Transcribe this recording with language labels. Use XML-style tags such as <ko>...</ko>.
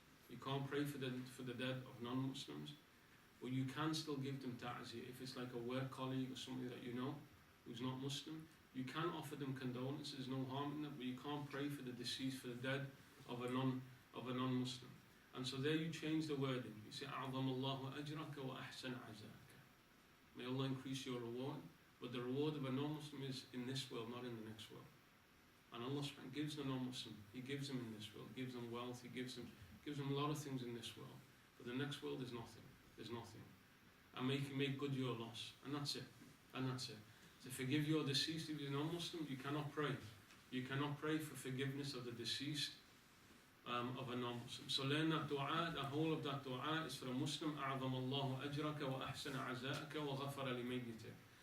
<en>You can't pray for the dead of non-Muslims, but you can still give them ta'ziyah. If it's like a work colleague or somebody that you know who's not Muslim, you can offer them condolences. There's no harm in that, but you can't pray for the deceased, for the dead of a non-Muslim. And so there you change the wording.</en> <ar>You say, أعظم الله أجرك وأحسن عزاك.</ar> <en>May Allah increase your reward, but the reward of a non-Muslim is in this world, not in the next world. And Allah gives the non-Muslim, He gives them in this world, gives them wealth, He gives them a lot of things in this world. But the next world is nothing. There's nothing. And make good your loss. And that's it. And that's it. To forgive your deceased, if you're non-Muslim, you cannot pray. You cannot pray for forgiveness of the deceased of a non-Muslim. So learn that dua. The whole of that dua is for a Muslim.</en> <ar>أعظم الله أجرك وأحسن عزاءك وغفر لميتك.</ar>